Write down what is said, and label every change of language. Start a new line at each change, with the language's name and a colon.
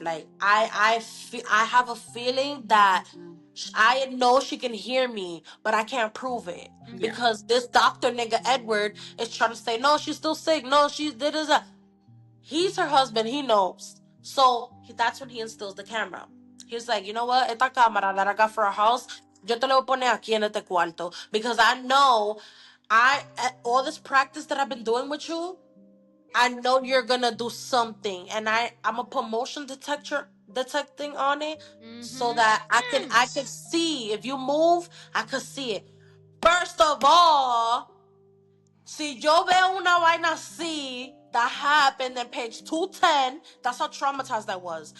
English: Like I have a feeling that I know she can hear me, but I can't prove it Yeah. Mhm. because this doctor nigga Edward is trying to say no, she's still sick. No, she did this. He's her husband. He knows. So that's when he instills the camera. He's like, you know what?
Spanish: Esta cámara
English: that I got for our house,
Spanish: yo te lo voy a poner aquí en este cuarto
English: because I know all this practice that I've been doing with you, I know you're gonna do something, and I'm a put motion detecting on it, so that I can see if you move, I could see it. First of all,
Spanish: si yo veo una vaina así
English: that happened in page 210, that's how traumatized I was.